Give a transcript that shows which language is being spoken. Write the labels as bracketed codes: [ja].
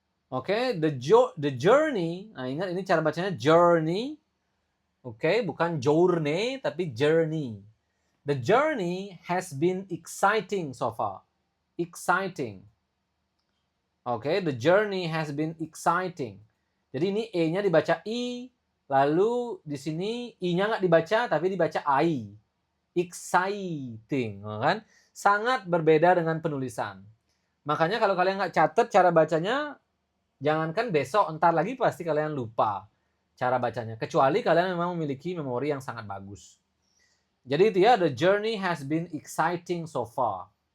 [id] Oke, [en] the journey. [id] Nah, ingat ini cara bacanya journey. Oke, bukan journey, tapi journey. [en] The journey has been exciting so far. Exciting. Oke, the journey has been exciting. [id] Jadi ini E-nya dibaca I, lalu di sini I-nya nggak dibaca, tapi dibaca I. Exciting, kan? Sangat berbeda dengan penulisan. Makanya kalau kalian nggak catat cara bacanya, jangankan besok, entar lagi pasti kalian lupa cara bacanya. Kecuali kalian memang memiliki memori yang sangat bagus. Jadi itu ya, [en] the journey has been exciting so far.